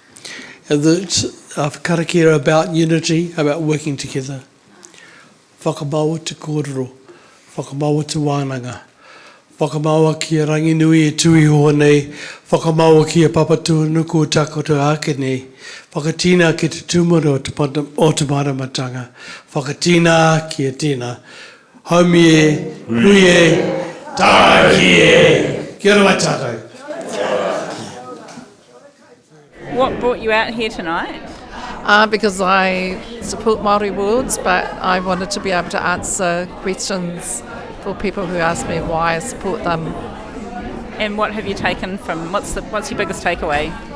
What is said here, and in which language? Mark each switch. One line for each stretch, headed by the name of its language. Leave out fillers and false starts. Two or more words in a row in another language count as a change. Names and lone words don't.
English: Karakia about unity, about working together.
Māori: Whakamaua te kōrero, whakamaua te wānanga, whakamaua kia ranginui e tui hoa nei, whakamaua kia papatua nuku o takoto ake nei, whakatina ki te tūmara o te maramatanga, whakatina kia tina, haumi e, hui e, tāki e, kia ora tātou.
English: What brought you out here tonight? Because I support Māori Wards, but I wanted to be able to answer questions for people who ask me why I support them. And what have you taken from, what's your biggest takeaway?